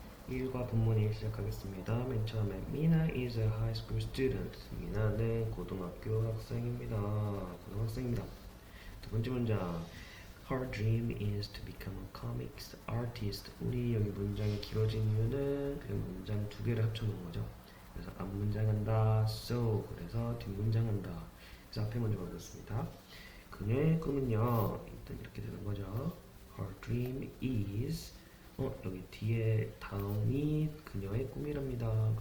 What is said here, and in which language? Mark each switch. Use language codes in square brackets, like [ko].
[ko] 일과 본문을 시작하겠습니다. 맨 처음에 [en] Mina is a high school student. [ko] 미나는 고등학교 학생입니다. 고등학생입니다. 두 번째 문장 [en] Her dream is to become a comics artist. [ko] 우리 여기 문장이 길어진 이유는 그냥 문장 두 개를 합쳐놓은 거죠. 그래서 앞 문장 한다, so 그래서 뒷 문장 한다. 그래서 앞에 먼저 보겠습니다. 그녀의 꿈은요, 일단 이렇게 되는 거죠. [en] Her dream is [ko] 여기 뒤에 다음이 그녀의 꿈이랍니다.